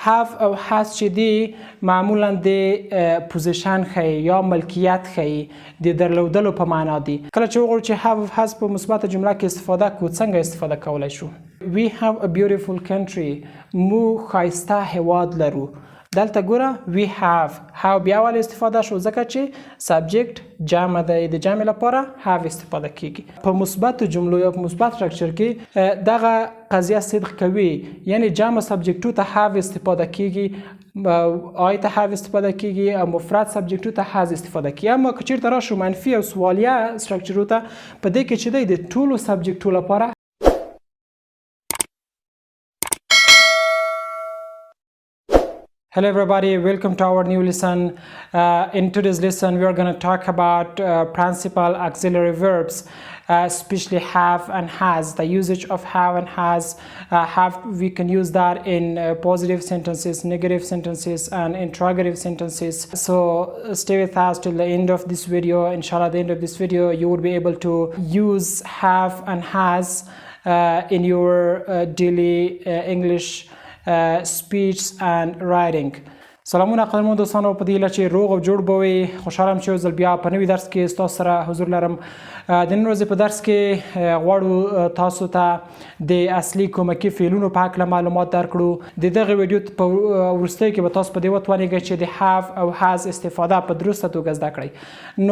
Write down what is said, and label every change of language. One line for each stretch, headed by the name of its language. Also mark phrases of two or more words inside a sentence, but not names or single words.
Pashto: have او has چې دی معمولا د پوزیشن ښیي یا ملکیت ښیي د درلودلو په معنا دی. کله چې وغواړو چې have او has په مثبته جمله کې استفاده کړو څنګه استفاده کولی شو؟
English: We have a beautiful country.
Pashto: موږ ښایسته هیواد لرو. دلته ګوره
English: we have
Pashto: بیا ولې استفاده شو؟ ځکه چې سبجیکټ جمع دی، د جمع لپاره have استفاده کیږي. په مثبتو جملو یا په مثبت سټرکچر کې دغه قضیه صدق کوي، یعنی جمع سبجیکټو ته have استفاده کیږي، آی ته have استفاده کیږي او مفرد سبجیکټو ته has استفاده کیږي. اما که چیرته راشو منفي او سوالیه سټرکچرو ته، په دې کې چې دی د ټولو سبجیکټو لپاره
English: Hello everybody, welcome to our new lesson. In today's lesson we are going to talk about principal auxiliary verbs, especially have and has. The usage of have and has. We can use that in positive sentences, negative sentences and interrogative sentences. So stay with us till the end of this video. Inshallah, at the end of this video you will be able to use have and has in your daily English speech and writing.
Pashto: سلامونه قدرمنو دوستانو، په دې هیله چې روغ او جوړ به وئ. خوشحاله یم چې یو ځل بیا په نوي درس کې ستاسو سره حضور لرم. د نن ورځې په درس کې غواړو تاسو ته د اصلي کومکي فعلونو په هکله معلومات درکړو. د دغه ویډیو په وروستیو کې به تاسو په دې وتوانیږئ چې د have او has استفاده په درسته توګه زده کړئ.